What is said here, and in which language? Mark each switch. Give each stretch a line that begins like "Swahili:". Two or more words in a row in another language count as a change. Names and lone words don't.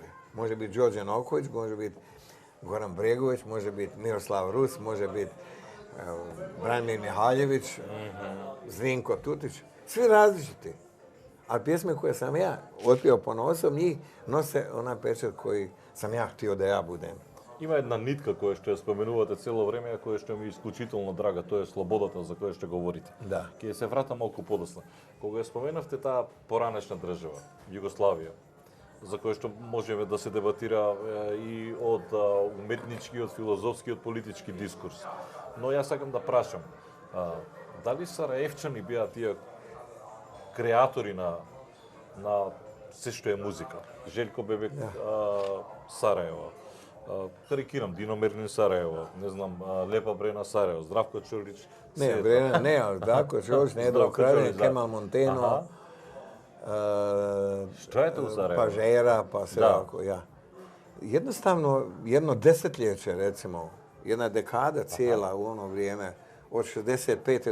Croatian: Može biti Đorđe Noković, može biti Goran Bregović, može biti Miroslav Rus, može biti Branimir Mihaljević, Zrinko Tutić. Svi različiti. Ali pjesme koje sam ja otpio ponosom, njih nose onaj pečat koji sam ja htio da ja budem.
Macedonian: Има една нитка која што ја споменувате цело време, а која што ми е исклучително драга, тоа е слободата за која што говорите. Да. Ќе се вратам малку подоцна. Кога ја споменавте таа поранешна држава, Југославија, за која што можеме да се дебатира и од уметнички, од филозофски, од политички дискурс. Но јас сакам да прашам, дали сараевчани беа тие креатори на се што е музика? Желко Бебек, Сараево. Карикирам, Дино Мерлин Сараево, не знам, Лепа Брена Сараево, Здравко Чорлич.
Croatian: Ne, Brena, ne, ali Zdravko Čolić, Nedro Kraljin, Kemal Monteno, Šta je to u Sarajevu? pa Žera, pa sve ovako, ja. Jednostavno, jedno desetljeće, recimo, jedna dekada cijela u ono vrijeme, od 65.